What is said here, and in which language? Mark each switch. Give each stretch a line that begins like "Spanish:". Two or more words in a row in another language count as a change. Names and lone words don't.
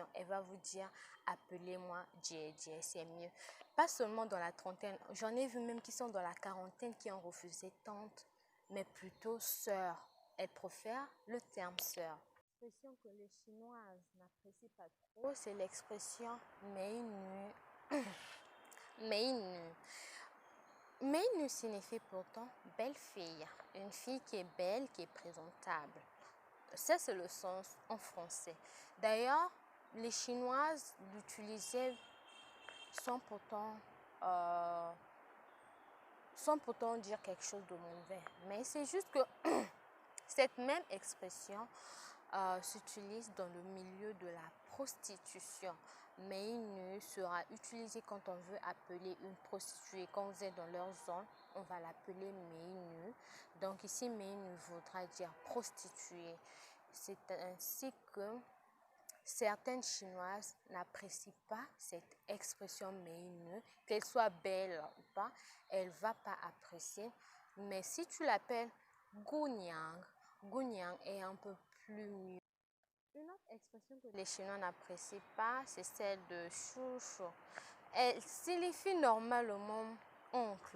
French: Elle va vous dire, appelez-moi jie, c'est mieux. Pas seulement dans la trentaine, j'en ai vu même qui sont dans la quarantaine qui ont refusé tante, mais plutôt sœur. Elles préfèrent le terme sœur. L'expression que les Chinoises n'apprécient pas trop, c'est l'expression
Chinese: 美女. 美女. 美女
French: signifie pourtant belle fille, une fille qui est belle, qui est présentable. Ça, c'est le sens en français. D'ailleurs, les Chinoises l'utilisaient sans pourtant dire quelque chose de mauvais. Mais c'est juste que cette même expression s'utilise dans le milieu de la prostitution.
Chinese: 美女
French: sera utilisé quand on veut appeler une prostituée. Quand vous êtes dans leur zone, on va l'appeler
Chinese: 美女.
French: Donc ici,
Chinese: 美女
French: voudra dire prostituée. C'est ainsi que certaines Chinoises n'apprécient pas cette expression
Chinese: 美女,
French: qu'elle soit belle ou pas, elle ne va pas apprécier. Mais si tu l'appelles gunyang, gunyang est un peu plus mieux. Une autre expression que les Chinois n'apprécient pas, c'est celle de chouchou. Elle signifie normalement oncle.